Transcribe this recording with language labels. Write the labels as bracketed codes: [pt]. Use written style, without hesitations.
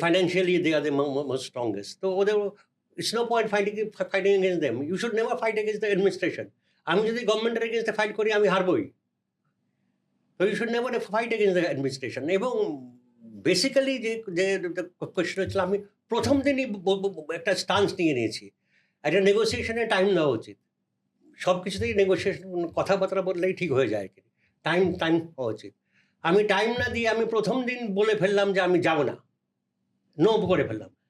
[en] Financially, they are the most strongest. So it's no point fighting against them. You should never fight against the administration. [bn] আমি যদি গভর্নমেন্টের এগেইনস্টে fight করি, আমি হারবই। [en] So you should never fight against the administration. [bn] এবং basically যে question হচ্ছিল, আমি প্রথম দিনই একটা স্টান্স নিয়ে নিয়েছি, একটা নেগোসিয়েশনে টাইম দেওয়া উচিত। সব কিছুতেই নেগোসিয়েশন, কথাবার্তা বললেই ঠিক হয়ে যায়, টাইম হওয়া উচিত। আমি টাইম না দিয়ে আমি প্রথম দিন বলে ফেললাম যে আমি যাব না, নো করে ফেললাম।